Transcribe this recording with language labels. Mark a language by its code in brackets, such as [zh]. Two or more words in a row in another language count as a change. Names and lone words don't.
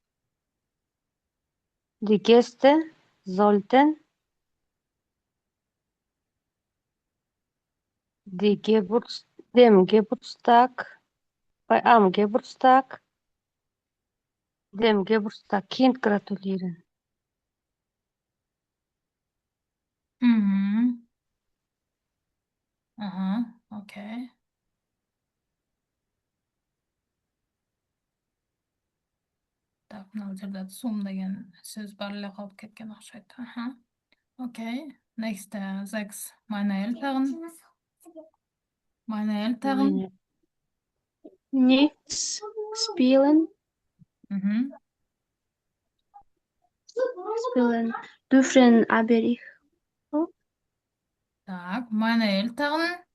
[de] Die Gäste sollten am Geburtstag dem Geburtstagskind gratulieren. Okay. [ky] Так, мына жерде сум деген сөз бар эле калып кеткен окшойт. Окей. Next 6. [de] Meine Eltern. nichts spielen dürfen, aber ich Так, meine Eltern